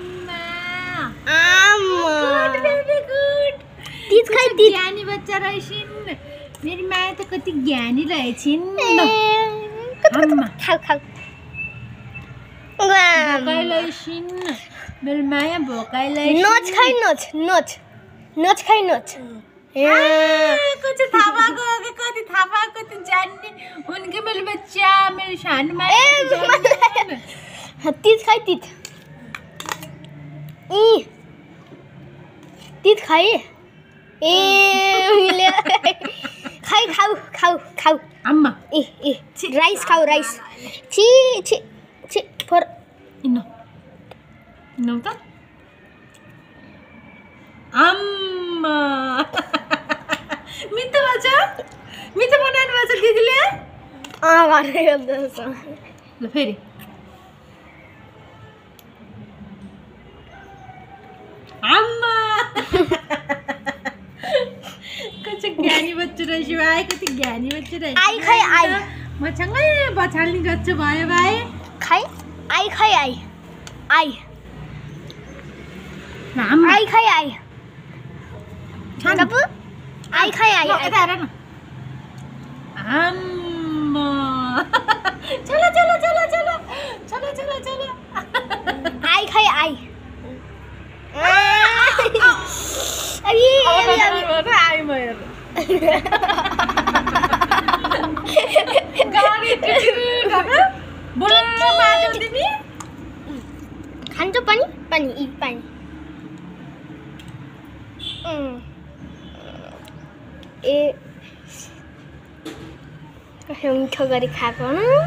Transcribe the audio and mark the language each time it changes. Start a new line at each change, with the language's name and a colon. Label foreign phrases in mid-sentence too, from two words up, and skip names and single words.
English: good baby good
Nepali: तीच खाइ तीच ज्ञानी बच्चा रहेछिन्
Hindi: मेरी माया
Nepali: त कति ज्ञानी रहेछिन् खाऊ खाऊ भोकाइलैछिन्
Hindi: मेरी माया
Nepali: भोकाइलैछिन् नोच खाइ नोच नोच नोच खाइ नोच कति थाहा भएको कति थाहा भएको त जान्ने
Hindi: उनके मेरे बच्चा
Nepali: मेरो सानो माया तीच खाइ तीच तीच खाइ मिले खाइ खाऊ खाऊ खाऊ अम्मा राइस खाऊ राइस छि छि छि फर इनो इनो त अम्मा मिठो बनाउनु भएको छ दिदीले घरै गर्दैछ ल फेरि अम्मा कति ज्ञानी बच्चा रहेछ भाइ कति ज्ञानी बच्चा रहेछ आई खाइ आई म सँगै बछाल्ने गर्छु भयो भाइ खाइ आई खाइ आई आई अम्मा आई खाइ आई कपु आई खाइ आई यता हेर न अम्मा
Hindi: चलो चलो चलो चलो चलो चलो चलो
Nepali: आई खाइ आई आई म हेर खान्छ पानी पानी यी पानी ए कसो मिठो गरी खाएको न